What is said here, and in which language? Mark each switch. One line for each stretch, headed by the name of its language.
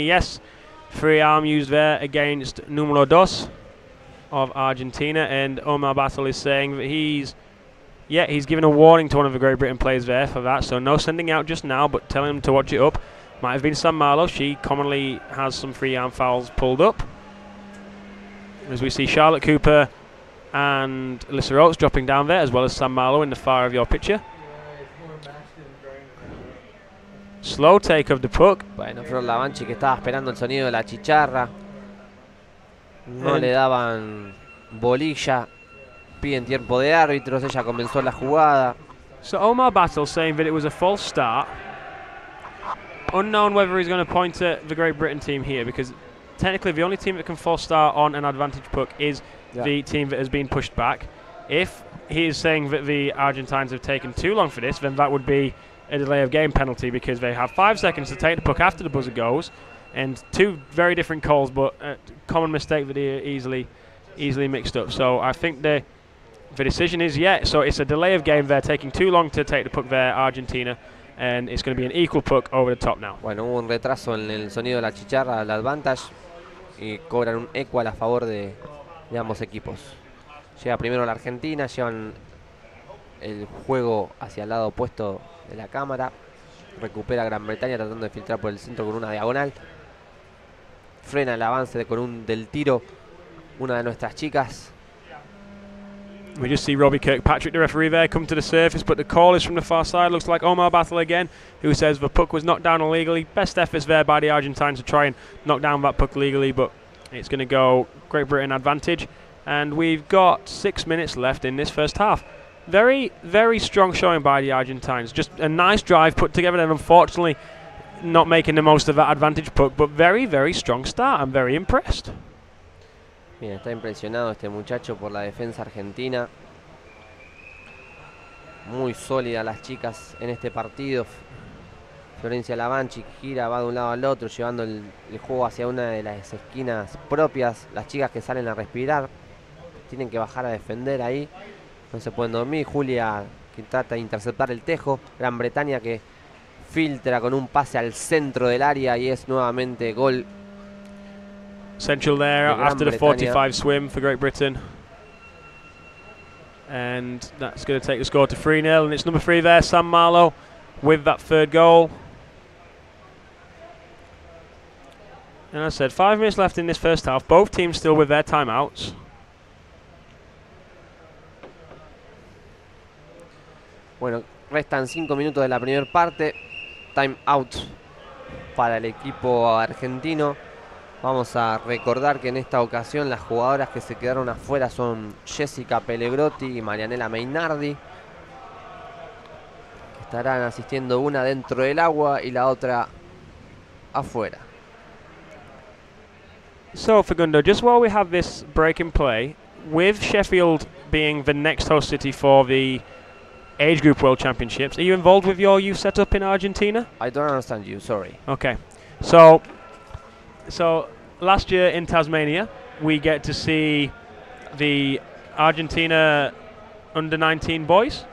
English: Yes, free arm used there against
Spanish: numero dos
English: of Argentina, and Omar Battle is saying that he's given a warning to one of the Great Britain players there for that, so no sending out just now, but telling him to watch it up. Might have been Sam Marlowe. She commonly has some free arm fouls pulled up. As we see Charlotte Cooper and Alyssa Oates dropping down there, as well as Sam Marlowe in the far of your picture. Slow take of the puck.
Spanish: Bueno, Flor Lavanchi que estaba esperando el sonido de la chicharra. No le daban bolilla. Piden tiempo de árbitros. Ella comenzó la jugada.
English: So Omar Battle saying that it was a false start. Unknown whether he's going to point at the Great Britain team here, because technically the only team that can false start on an advantage puck is the team that has been pushed back. If he is saying that the Argentines have taken too long for this, then that would be a delay of game penalty, because they have 5 seconds to take the puck after the buzzer goes, and 2 very different calls, but a common mistake that he easily mixed up. So I think the decision is, so it's a delay of game there, taking too long to take the puck there, Argentina, and it's going to be an equal puck over the top now.
Spanish: Bueno, hubo un retraso en el sonido de la chicharra, el advantage, y cobran un equal a favor de ambos equipos. Llega primero la Argentina, llevan el juego hacia el lado opuesto de la cámara. Recupera Gran Bretaña tratando de filtrar por el centro con una diagonal. Frena el avance del tiro una de nuestras chicas.
English: We just see Robbie Kirkpatrick, the referee there, come to the surface, but the call is from the far side. Looks like Omar Battle again, who says the puck was knocked down illegally. Best efforts there by the Argentines to try and knock down that puck legally, but it's going to go Great Britain advantage. And we've got 6 minutes left in this first half. Very, very strong showing by the Argentines. Just a nice drive put together there. Unfortunately, not making the most of that advantage puck, but very, very strong start. I'm very impressed.
Spanish: Bien, está impresionado este muchacho por la defensa argentina. Muy sólida las chicas en este partido. Florencia Lavanchi gira, va de un lado al otro, llevando el juego hacia una de las esquinas propias. Las chicas que salen a respirar tienen que bajar a defender ahí. No se pueden dormir. Julia que trata de interceptar el tejo. Gran Bretaña que filtra con un pase al centro del área y es nuevamente gol.
English: Central there after the 45 swim for Great Britain. And that's going to take the score to 3-0. And it's number 3 there, Sam Marlowe, with that third goal. And as I said, 5 minutes left in this first half. Both teams still with their timeouts.
Spanish: Bueno, restan 5 minutos de la primera parte. Time out para el equipo argentino. Vamos a recordar que en esta ocasión las jugadoras que se quedaron afuera son Jessica Pellegrotti y Marianela Mainardi. Estarán asistiendo una dentro del agua y la otra afuera.
English: So, Fagundo, just while we have this break in play, with Sheffield being the next host city for the Age Group World Championships, are you involved with your youth setup in Argentina? I don't understand you, sorry. Okay. So last year in Tasmania, we get to see the Argentina under-19 boys.